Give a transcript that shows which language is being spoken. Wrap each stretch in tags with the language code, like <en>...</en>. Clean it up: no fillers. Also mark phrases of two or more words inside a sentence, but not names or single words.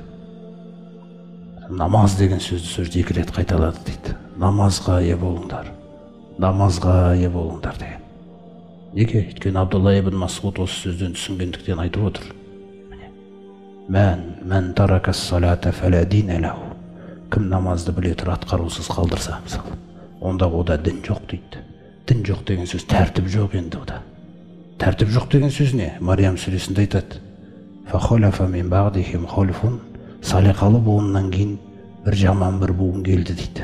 <kk>Намаз деген сөзді сол 2 рет қайталады дейді. Намазға ие болыңдар, намазға ие болыңдар деген. Неге? Өйткені Абдулла ибн Масғуд осы сөзден түсінгендіктен айтып отыр.</kk> <ar>من ترك الصلاة فلا دين له.</ar> <kk>Кім намазды біле тұра атқарусыз қалдырса, мысалы, онда ода дін жоқ дейді. Дін жоқ деген сөз тәртіп жоқ енді ода. Тәртіп жоқ деген сөз не? Мариям сүресінде айтады:</kk> <ar>«فخلف من بعدهم خلف».</ar> <kk>Салиқалы буыннан кейін бір жаман бір буын келді дейді.</kk>